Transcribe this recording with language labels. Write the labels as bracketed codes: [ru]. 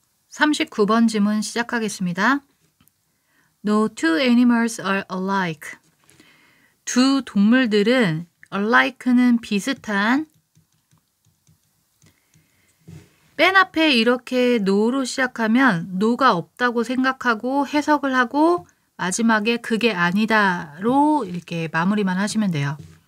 [ko] 39번 지문 시작하겠습니다. [en] No two animals are alike. [ko] 두 동물들은 alike는 비슷한 맨 앞에 이렇게 no로 시작하면 no가 없다고 생각하고 해석을 하고 마지막에 그게 아니다로 이렇게 마무리만 하시면 돼요.